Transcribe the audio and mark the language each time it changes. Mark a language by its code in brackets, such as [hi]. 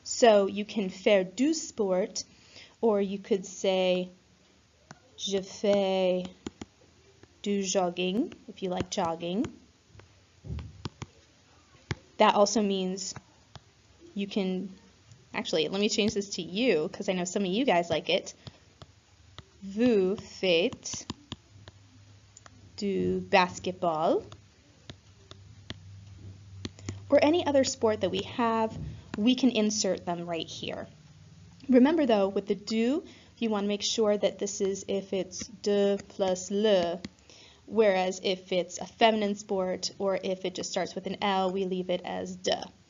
[en] So you can [fr] faire du sport, [en] or you could say, [fr] je fais du jogging, [en] if you like jogging. That also means you can, actually, let me change this to you, because I know some of you guys like it. [fr] Vous faites du basketball. [en] Or any other sport that we have, we can insert them right here. Remember though, with the du, you want to make sure that this is if it's de plus le. Whereas if it's a feminine sport or if it just starts with an L, we leave it as de.